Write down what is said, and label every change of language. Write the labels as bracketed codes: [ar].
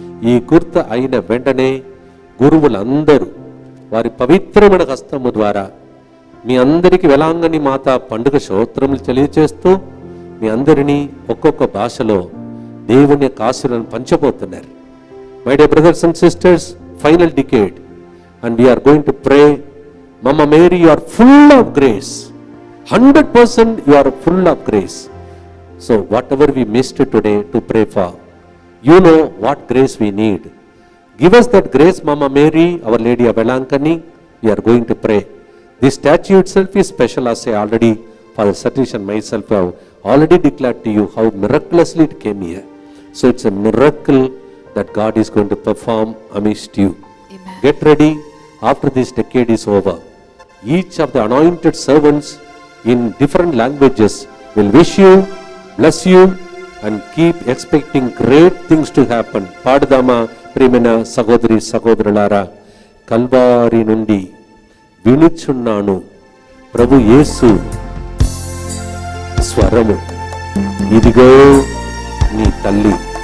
[te] ఈ గుర్త అయిన వెంటనే గురువులందరూ వారి పవిత్రమైన హస్తము ద్వారా మీ అందరికీ వేలాంగని మాత పండుగ స్తోత్రములు తెలియజేస్తూ మీ అందరినీ ఒక్కొక్క భాషలో దేవుని యొక్క ఆశీర్వాదం పంచబోతున్నారు. [en] My dear brothers and sisters, final decade and we are going to pray. Mama Mary, you are full of grace. 100% you are full of grace. So whatever we missed today to pray for, you know what grace we need. Give us that grace, Mama Mary, Our Lady of Velankani. We are going to pray. This statue itself is special, as I already, Father Satish and myself have already declared to you how miraculously it came here. So it's a miracle that God is going to perform amidst you. Amen. Get ready. After this decade is over, each of the anointed servants in different languages will wish you, bless you, and keep expecting great things to happen. [te] Padadama ప్రియమైన సహోదరి సహోదరులారా, కల్వారి నుండి వినుచున్నాను ప్రభు యేసు స్వరము, ఇదిగో నీ తల్లి.